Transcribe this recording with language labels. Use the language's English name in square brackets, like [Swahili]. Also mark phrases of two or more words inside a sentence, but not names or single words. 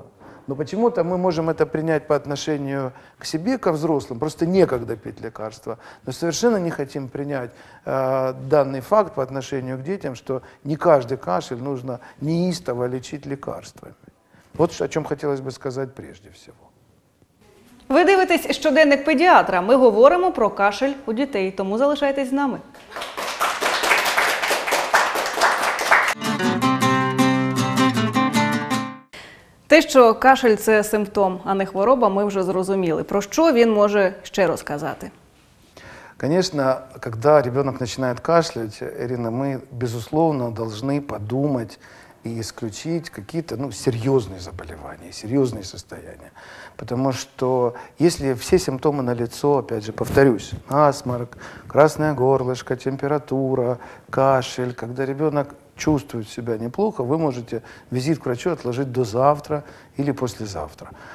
[Russian] Но почему-то мы можем это принять по отношению к себе, ко взрослым, просто некогда пить лекарства, но совершенно не хотим принять данный факт по отношению к детям, что не каждый кашель нужно неистово лечить лекарствами. Вот о чем хотелось бы сказать прежде всего. [Ukrainian] Ви дивитесь щоденник педіатра. Ми говоримо про кашель у дітей, тому залишайтесь з нами. Те, що кашель – це симптом, а не хвороба, ми вже зрозуміли. Про що він може ще розказати? [Russian] Конечно, когда ребенок начинает кашлять, Ирина, мы, безусловно, должны подумать и исключить какие-то серьезные заболевания, серьезные состояния. Потому что если все симптомы налицо, опять же, повторюсь, насморк, красное горлышко, температура, кашель, когда ребенок чувствует себя неплохо, вы можете визит к врачу отложить до завтра или послезавтра.